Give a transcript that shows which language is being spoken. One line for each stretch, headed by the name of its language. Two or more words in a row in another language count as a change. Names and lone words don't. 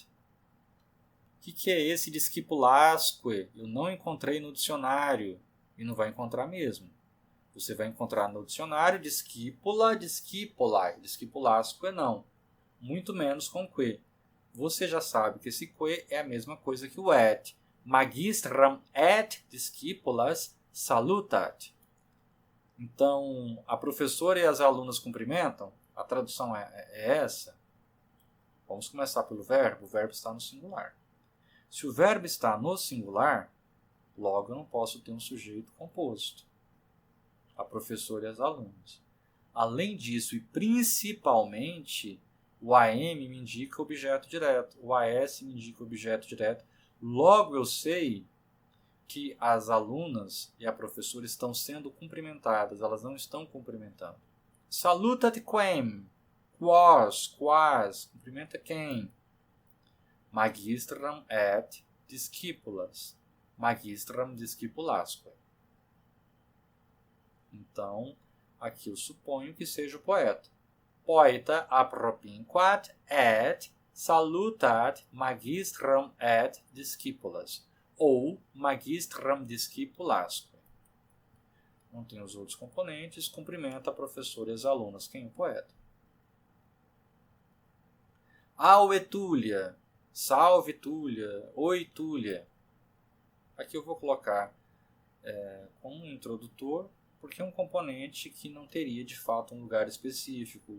Portuguese: O que é esse discipulasque? Eu não encontrei no dicionário e não vai encontrar mesmo. Você vai encontrar no dicionário discípula, discipulae. Discipulasque não. Muito menos com que. Você já sabe que esse que é a mesma coisa que o et.
Latin: Magistram et discipulas salutat.
Portuguese: Então, a professora e as alunas cumprimentam? A tradução é essa. Vamos começar pelo verbo. O verbo está no singular. Se o verbo está no singular, logo eu não posso ter um sujeito composto. A professora e as alunas. Além disso, e principalmente, o AM me indica objeto direto. O AS me indica objeto direto. Logo eu sei que as alunas e a professora estão sendo cumprimentadas. Elas não estão cumprimentando.
Latin: Salutat quem? Quas?
Portuguese: Cumprimenta quem?
Latin: Magistram et discipulas. Magistram discipulasque.
Portuguese: Então, aqui eu suponho que seja o poeta.
Latin: Poeta apropinquat et salutat magistram et discipulas. Ou magistram discipulasque.
Portuguese: Não tem os outros componentes, cumprimenta a professora e as alunas. Quem é o poeta?
Latin: Aue Túlia, salve Túlia, oi Túlia.
Portuguese: Aqui eu vou colocar como um introdutor, porque é um componente que não teria de fato um lugar específico.